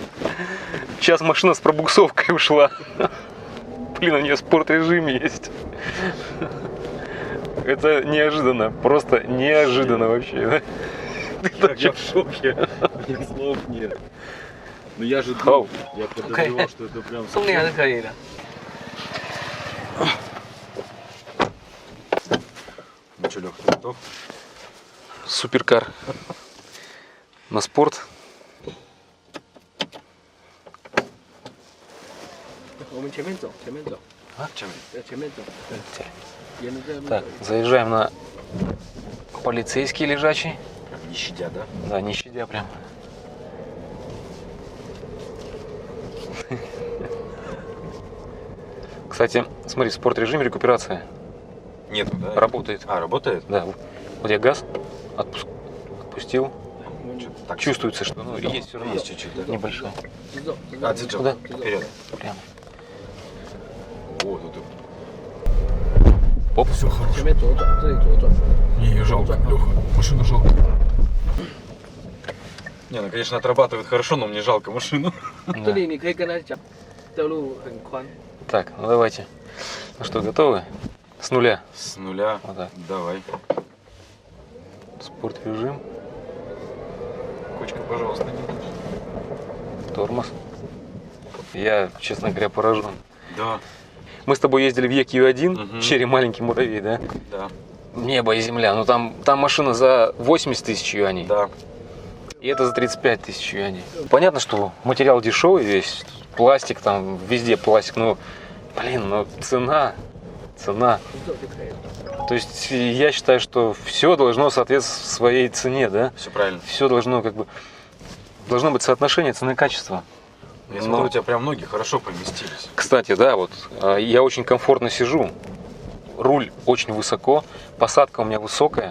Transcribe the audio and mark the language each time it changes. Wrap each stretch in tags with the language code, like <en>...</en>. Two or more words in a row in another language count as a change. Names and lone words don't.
<ru>Сейчас машина с пробуксовкой ушла. Блин, у нее спорт-режим есть. Это неожиданно, просто неожиданно вообще. Я в шоке. У меня слов нет. Но я же думал, я подозревал, что это прям...</ru> <zh>动力还是可以的。</zh> <ru>Ну что, Лёх, ты готов? Суперкар на спорт.</ru> <zh>我们前面走，前面走， 前面走，沿着这路。</zh> <ru>Так, заезжаем на полицейский лежачий. Не щадя, да? Да, не щадя прям. Кстати, смотри, спорт-режим, рекуперация. Нету, да? Работает. А, работает? Да. Вот я газ отпустил. Что-то так Чувствуется, что ну, есть все равно. есть чуть-чуть, да? Небольшой. А, дзиджо, Куда? вперед. Прямо. Вот, тут. Оп. Все хорошо.</ru> <zh>前面左转，这里左转。</zh> <ru>Не, ее жалко, Леха. Машину жалко. Не, ну, конечно, отрабатывает хорошо, но мне жалко машину.</ru> <zh>这里你可以跟他讲，道路很宽。</zh> <ru>Так, ну давайте. Ну что, готовы? С нуля. С нуля. Вот так. Давай. Спорт режим. Кочка, пожалуйста, не Тормоз. Я, честно говоря, поражен. Да, Мы с тобой ездили в EQ1, Мгм. в Черри маленький муравей, да? да, Небо и земля. Ну там машина за 80 тысяч юаней. да. И это за 35 тысяч юаней. Понятно, что материал дешевый весь. Пластик там, везде пластик. Но, блин, ну цена.</ru> <zh>走就可以了。</zh> <ru>То есть я считаю, что все должно соответствовать своей цене, да? Все правильно. Все должно должно быть соотношение цены-качества. Я смотрю, у тебя прям ноги хорошо поместились. Кстати, да, вот я очень комфортно сижу, руль очень высоко, посадка у меня высокая.</ru>